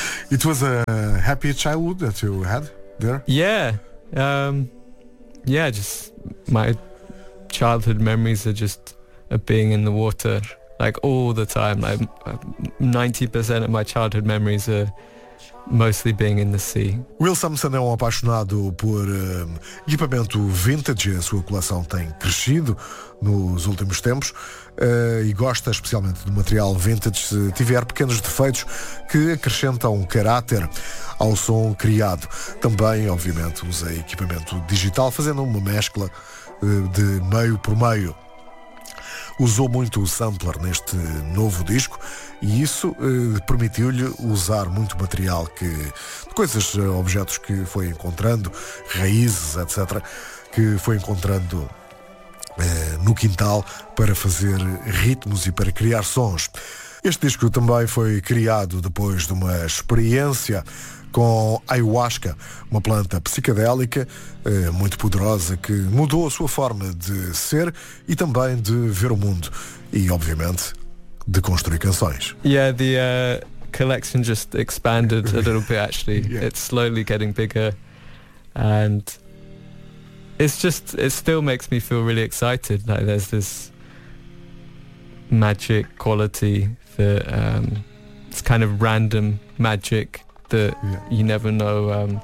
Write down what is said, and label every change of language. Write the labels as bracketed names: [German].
[English] It was a happy childhood that you had there? Yeah. Just my childhood memories are just of being in the water, like all the time. Like 90% of my childhood memories are mostly being in the sea. [Portuguese] Will Sampson é um apaixonado por equipamento vintage. A sua coleção tem crescido nos últimos tempos e gosta especialmente do material vintage, se tiver pequenos defeitos que acrescentam caráter ao som criado. Também, obviamente, usa equipamento digital, fazendo uma mescla de meio por meio. Usou muito o sampler neste novo disco e isso permitiu-lhe usar muito material, que coisas, objetos que foi encontrando, raízes, etc., que foi encontrando no quintal, para fazer ritmos e para criar sons. Este disco também foi criado depois de uma experiência com ayahuasca, uma planta psicadélica muito poderosa, que mudou a sua forma de ser e também de ver o mundo e, obviamente, de construir canções. [English] Yeah, the collection just expanded a little bit, actually. Yeah. It's slowly getting bigger. And it still makes me feel really excited. Like there's this magic quality that it's kind of random magic that you never know.